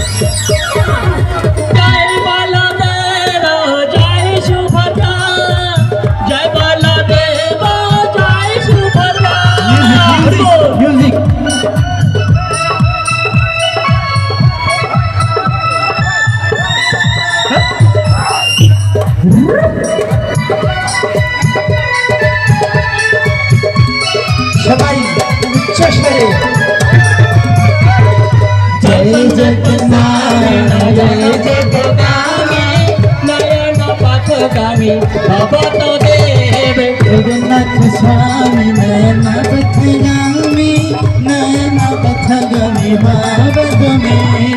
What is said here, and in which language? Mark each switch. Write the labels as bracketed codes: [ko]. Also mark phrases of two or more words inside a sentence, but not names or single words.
[hi] जय बलदेव जय सुभद्रा जय बलदेव जय सुभद्रा [bn] म्यूजिक সবাই উচ্চস্বরে জয় জগন্নাথ জয় জগন্নাথ [sa] नयन पथगामी भगवत देव जगन्नाथ स्वामी नयन पथगामी बाबा तुम्हें